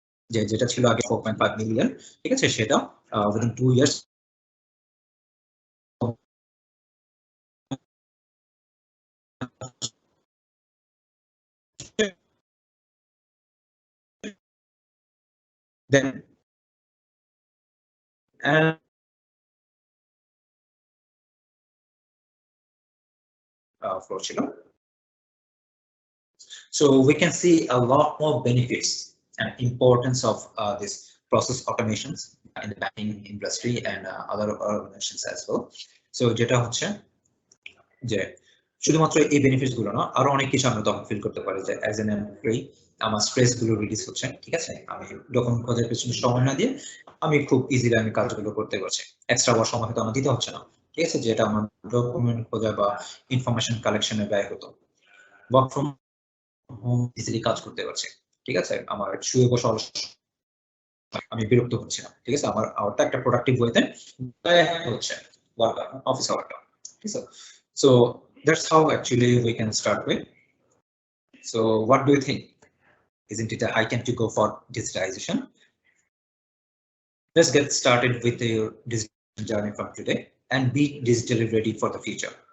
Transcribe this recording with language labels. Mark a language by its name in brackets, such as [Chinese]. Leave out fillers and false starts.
[Bangla] যেটা ছিল আগে 4.5 মিলিয়ন, ঠিক আছে, সেটা [English] within 2 years [Bangla] then and floor ছিল. [English] So we can see a lot more benefits and importance of this process automations in the banking industry and other organizations as well. [Bangla] So যেটা হচ্ছে যে শুধুমাত্র এই বেনিফিটস গুলো না, আরো অনেক কিছু আমরা তখন ফিল করতে পারি যে [English] as an employee [Bangla] আমার স্ট্রেস গুলো রিডিউস হচ্ছে, ঠিক আছে, আমি ডকুমেন্ট খোঁজার পেছনে সময় না দিয়ে আমি খুব ইজিলি আমি কাজগুলো করতে পারছি, এক্সট্রা ওয়ার সময় হয়তো আমার দিতে হচ্ছে না, ঠিক আছে, যেটা আমার ডকুমেন্ট খোঁজা বা ইনফরমেশন কালেকশনে ব্যয় হতো, ওয়ার্ক ফ্রম হোম ইজিলি কাজ করতে পারছি, ঠিক আছে, আমার শুয়ে বসে আমি বিরক্ত হচ্ছি না, ঠিক আছে, আমার আওয়ারটা একটা প্রোডাক্টিভ ওয়েতে হচ্ছে অফিস আওয়ারটা, ঠিক আছে. [English] So that's how actually we can start with. So what do you think? Isn't it a high time to go for digitization? Let's get started with your digital journey from today and be digitally ready for the future.